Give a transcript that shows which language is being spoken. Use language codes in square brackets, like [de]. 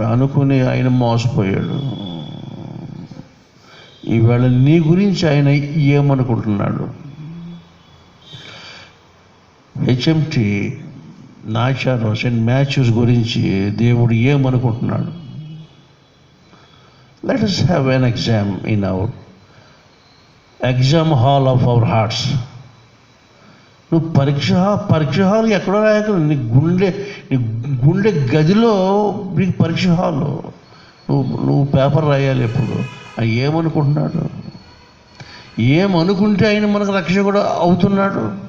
[te] అనుకుని ఆయన మోసపోయాడు. ఈవేళ నీ గురించి ఆయన ఏమనుకుంటున్నాడు? హెచ్ఎంటి నాచారం సెయింట్ మ్యాథ్యూస్ గురించి దేవుడు ఏమనుకుంటున్నాడు? [en] Let us have an exam in our exam hall of our hearts. [te] నువ్వు పరీక్ష హాల్ ఎక్కడో రాయక, నీ గుండె గదిలో నీకు పరీక్ష హాల్. నువ్వు పేపర్ రాయాలి ఎప్పుడు. ఏమనుకుంటున్నాడు? ఏమనుకుంటే ఆయన మనకు రక్షకుడు అవుతున్నాడు.